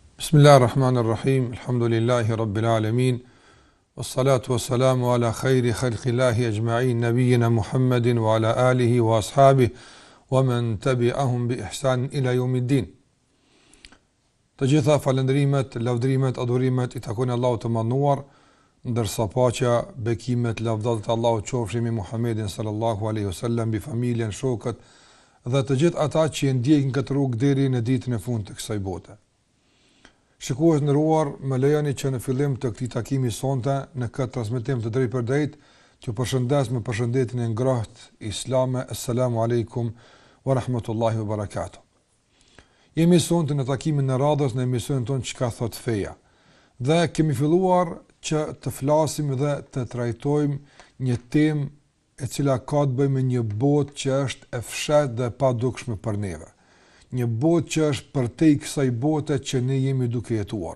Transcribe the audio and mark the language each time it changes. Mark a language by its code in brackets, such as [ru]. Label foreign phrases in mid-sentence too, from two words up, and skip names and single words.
[ar] بسم الله الرحمن الرحيم، الحمد لله رب العالمين، والصلاة والسلام على خير خلق الله أجمعين، نبينا محمد وعلى آله وأصحابه، ومن تبعهم بإحسان إلى يوم الدين. [sq] Të gjitha falëndrimet, lavdrimet, adhurimet i takojnë Allahut të manduar, ndërsa paqja, bekimet, lavdat e Allahut qofshin me Muhammedin [ar] صلى الله عليه وسلم, [sq] bi familjen, shokët dhe të gjithë ata që ndjekin këtë rrugë deri në ditën e fundit të kësaj bote. Shikues nderuar, më lejoni që në fillim të këtij takimi sonte në këtë transmetim të drejtë për drejtë t'ju përshëndes me përshëndetjen e ngrohtë islame. [ar] السلام عليكم ورحمة الله وبركاته. [sq] Jemi sonte në takimin e radhës në emisionin tonë Çka thot feja. Dhe kemi filluar që të flasim dhe të trajtojmë një temë e cila ka të bëjë me një botë që është e fshehtë dhe e padukshme për neve. Një botë që është përtej kësaj bote që ne jemi duke jetuar.